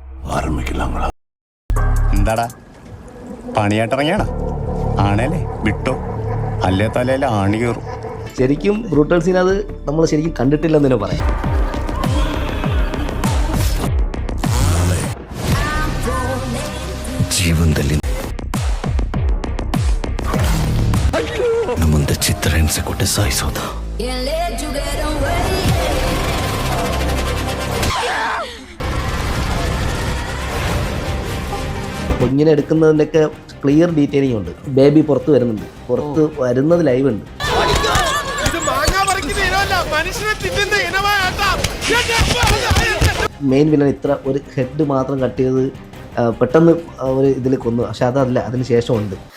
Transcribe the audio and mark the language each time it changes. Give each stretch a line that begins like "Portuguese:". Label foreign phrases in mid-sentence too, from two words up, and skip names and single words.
Malayalam: ആരംഭിക്കില്ല. എന്താടാ പണിയായിട്ടിറങ്ങിയാടാ? ആണേലേ വിട്ടോ, അല്ലേ തലയിൽ ആണി കയറും. ശരിക്കും
English: brutal scene
Malayalam: അത് നമ്മൾ ശരിക്കും കണ്ടിട്ടില്ലെന്ന് തന്നെ പറയാം.
Kannada: ಜೀವನದಲ್ಲಿ ಮುಂದೆ ಚಿತ್ರ ಹಿಂಸೆ ಕೊಟ್ಟೆ ಸಾಯಿಸೋದು.
Malayalam: കുഞ്ഞിനെ എടുക്കുന്നതിൻ്റെയൊക്കെ
English: clear detailing
Malayalam: ഉണ്ട്. ബേബി പുറത്ത് വരുന്നുണ്ട്, പുറത്ത് വരുന്നത് ലൈവ് ഉണ്ട്.
English: main villain
Malayalam: ഇത്ര ഒരു ഹെഡ് മാത്രം കട്ട് ചെയ്ത് പെട്ടെന്ന് ഒരു ഇതിൽ കൊന്നു, പക്ഷെ അതല്ല, അതിന് ശേഷം ഉണ്ട്.